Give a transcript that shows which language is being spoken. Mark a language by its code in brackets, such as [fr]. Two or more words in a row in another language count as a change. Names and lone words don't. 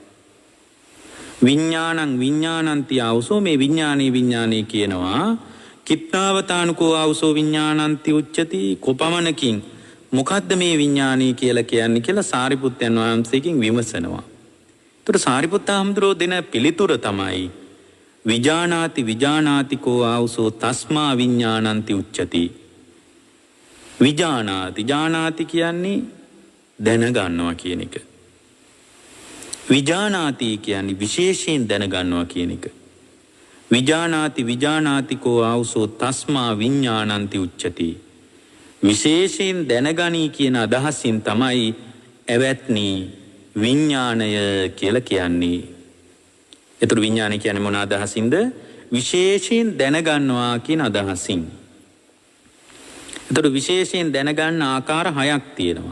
[pi] විඥානං විඥානන්ති ආවුසෝ, [si] මේ විඥානයේ කියනවා. [pi] කිත්තාවතානුකෝ ආවුසෝ විඥානන්ති උච්චති. [si] කොපමණකින් මොකද්ද මේ විඥානය කියලා කියන්නේ කියලා සාරිපුත්තයන් වහන්සේගෙන් විමසනවා. ඒතර සාරිපුත්ත හාමුදුරුවෝ දෙන පිළිතුර තමයි [pi] විජානාතිකෝ ආවුසෝ තස්මා විඥානන්ති උච්චති. [si] විජානාති කියන්නේ දැනගන්නවා කියන එක. විජානාති කියන්නේ විශේෂයෙන් දැනගන්නවා කියන එක. [pi] විජානාතිකෝ ආවුසෝ තස්මා විඥානන්ති උච්චති. [si] විශේෂයෙන් දැනගනී කියන අදහසින් තමයි එවත්නි විඥාණය කියලා කියන්නේ. ඒතර විඥාණය කියන්නේ මොන අදහසින්ද? විශේෂයෙන් දැනගන්නවා කියන අදහසින්. ඒතර විශේෂයෙන් දැනගන්න ආකාර 6ක් තියෙනවා.